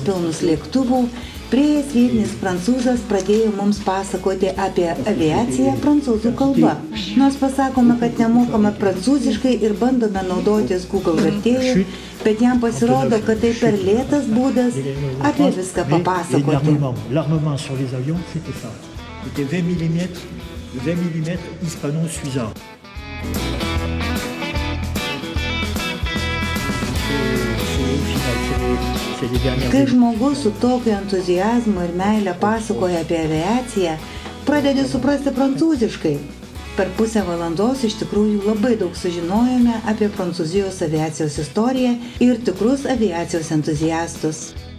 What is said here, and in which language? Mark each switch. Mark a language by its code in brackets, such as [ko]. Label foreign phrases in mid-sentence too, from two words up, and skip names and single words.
[lt] pilnus lėktuvų, priėjęs vietinis prancūzas pradėjo mums pasakoti apie aviaciją prancūzų kalba. Nors pasakome, kad nemokame prancūziškai ir bandome naudotis Google vertėju, bet jam pasirodo, kad tai per lėtas būdas apie viską papasakoti. [fr] L'armement sur les avions, c'était ça. C'était 20 mm hispano-suiza. [lt] Kai žmogus su tokiu entuziazmu ir meile pasakoja apie aviaciją, pradedi suprasti prancūziškai. Per pusę valandos iš tikrųjų labai daug sužinojome apie Prancūzijos aviacijos istoriją ir tikrus aviacijos entuziastus.